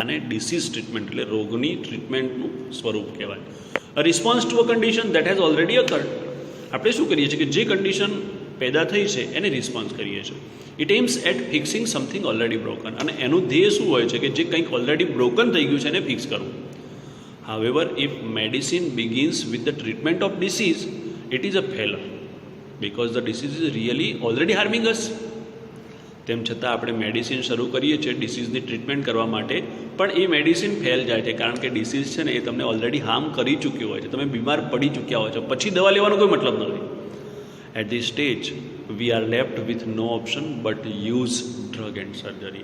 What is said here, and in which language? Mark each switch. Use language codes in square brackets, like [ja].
[gu] અને disease treatment એટલે રોગની ટ્રીટમેન્ટનું સ્વરૂપ કહેવાય. [en] A response to a condition that has already occurred. [gu] આપણે શું કરીએ છીએ કે જે કન્ડિશન પેદા થઈ છે એને રિસ્પોન્સ કરીએ છીએ. [en] It aims at fixing something already broken. [gu] અને એનું ધ્યેય શું હોય છે કે જે કંઈક ઓલરેડી બ્રોકન થઈ ગયું છે એને ફિક્સ કરવું. [en] However, if medicine begins with the treatment of disease, it is a failure because the disease is really already harming us. [gu] તેમ છતાં આપણે મેડિસિન શરૂ કરીએ છીએ ડિસીઝની ટ્રીટમેન્ટ કરવા માટે, પણ એ મેડિસિન ફેલ જાય છે કારણ કે ડિસીઝ છે ને એ તમને ઓલરેડી હાર્મ કરી ચૂક્યું હોય છે, તમે બીમાર પડી ચૂક્યા હોય છો, પછી દવા લેવાનો કોઈ મતલબ નથી. [en] At this stage we are left with no option but use drug and surgery.